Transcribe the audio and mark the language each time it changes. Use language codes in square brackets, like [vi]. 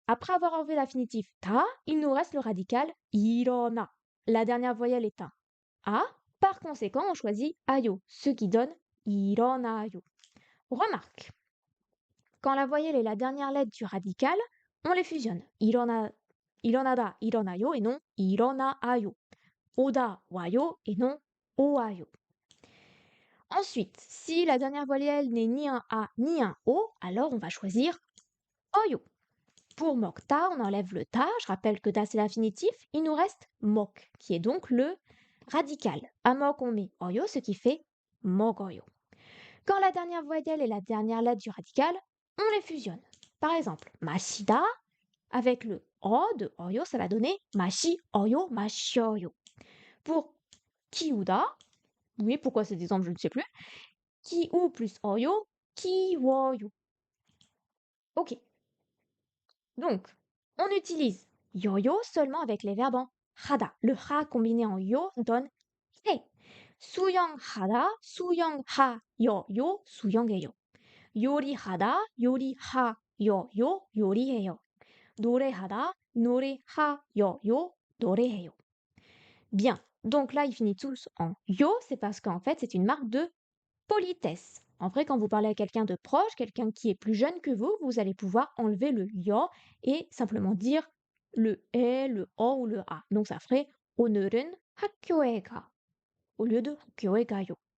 [fr] Après avoir enlevé l'infinitif ta, il nous reste le radical 일어나. La dernière voyelle est un a. Par conséquent, on choisit ayo, ce qui donne 일어나요. Remarque, quand la voyelle est la dernière lettre du radical, on les fusionne. [ko] 일어나다, 일어나요 [fr] et non [ko] 일어나아요. 오다, 와요 [fr] et non [ko] 오아요. [fr] Ensuite, si la dernière voyelle n'est ni un a ni un o, alors on va choisir oyo. Pour mokta, on enlève le ta. Je rappelle que ta c'est l'infinitif. Il nous reste mok, qui est donc le radical. À mok, on met oyo, ce qui fait mogoyo. Quand la dernière voyelle est la dernière lettre du radical, on les fusionne. Par exemple, mashida, avec le o de oyo, ça va donner mashi oyo mashioyo. Pour kiuda, oui, pourquoi cet exemple, je ne sais plus. Kiu plus oyo, kiwoyo. Ok. Donc, on utilise yo-yo seulement avec les verbes en hada. Le ha combiné en yo donne he. [ko] 수영 하다, 수영 하, yo, 수영해요. 요리하다, 요리하요, 요리해요. 노래하다, 노래하요, 노래해요. [fr] Bien. Donc là, ils finissent tous en yo, c'est parce qu'en fait, c'est une marque de politesse. En vrai, quand vous parlez à quelqu'un de proche, quelqu'un qui est plus jeune que vous allez pouvoir enlever le yo et simplement dire le e, le o ou le a. Donc ça ferait [ko] 오늘은 학교에 가 [fr] au lieu de [ko] 학교에 가요.